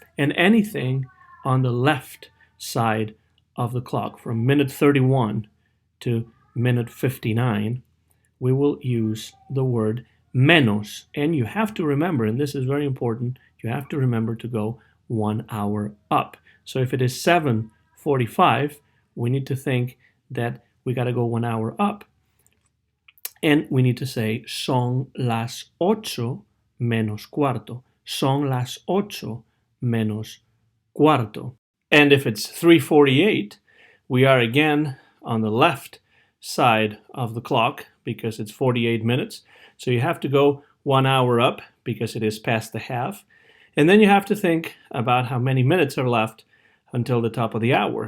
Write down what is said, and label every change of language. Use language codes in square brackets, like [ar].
[en] And anything on the left side of the clock, from minute 31 to minute 59, we will use the word menos. And you have to remember, and this is very important, you have to remember to go 1 hour up. So if it is 7:45, we need to think that we got to go 1 hour up. And we need to say [es] son las 8 menos cuarto. Son las 8 menos cuarto. [en] And if it's 3:48, we are again on the left side of the clock because it's 48 minutes. So you have to go 1 hour up because it is past the half. And then you have to think about how many minutes are left until the top of the hour.